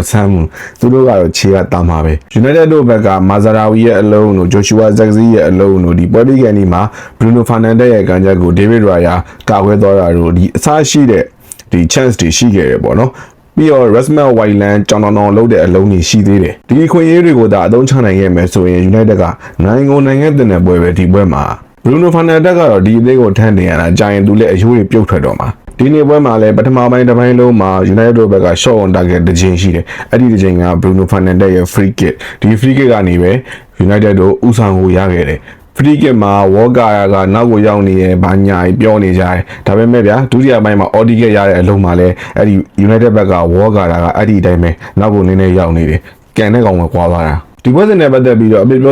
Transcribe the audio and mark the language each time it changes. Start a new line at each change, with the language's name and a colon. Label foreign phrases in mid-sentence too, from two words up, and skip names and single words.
Burmese: ဆန်းဘူးသူတို့ကတော့ခြေကတာမှာပဲ United တို့ဘက်ကမာဇာရာဝီရဲ့အလုံးတို့ Joshua Zirkzee ရဲ့အလုံးတို့ဒီပွဲပြီးကနေမှာ Bruno Fernandes ရဲ့ကန်ချက်ကို David Raya ကာကွယ်သွားတာတို့ဒီအစားရှိတဲ့ဒီ chance တွေရှိခဲ့တယ်ပေါ့နော်ပြီးတော့ Rasmus Hojlund ကြောင်တောင်လုပ်တဲ့အလုံးတွေရှိသေးတယ်ဒီခွင့်ရေးတွေကိုဒါအသုံးချနိုင်ခဲ့မယ်ဆိုရင် United ကနိုင်ငံတင်တဲ့ပွဲပဲဒီပွဲမှာ Bruno Fernandes ကတော့ဒီအသေးကိုထမ်းနေရတာကြာရင်သူလည်းအယိုးတွေပြုတ်ထွက်တော့မှာဒီနေ့ ပွဲမှာလည်းပထမပိုင်းတစ်ပိုင်းလုံးမှာ United တို့ဘက်က
English: shot on target
Burmese: တစ်ချိန်ရှိတယ်အဲ့ဒီတစ်ချိန်က Bruno Fernandes ရဲ့
English: free kick
Burmese: ဒီ
English: free kick
Burmese: ကနေပဲ United တို့ဥဆောင်ကိုရခဲ့တယ်
English: free kick
Burmese: မှာဝေါ်ကာယာကနောက်ကိုရောက်နေရဲ့ဘာညာပြောနေကြတယ် ဒါပေမဲ့ဗျာဒုတိယပိုင်းမှာအော်ဒီကက်ရတဲ့အလုံးမှာလည်းအဲ့ဒီ United ဘက်ကဝေါ်ကာယာကအဲ့ဒီအတိုင်းပဲနောက်ကိုနည်းနည်းရောက်နေတယ်ကန်တဲ့ကောင်ကကွာသွားတာဒီပွဲစဉ်နဲ့ပတ်သက်ပြီးတော့အပြစ်ပြော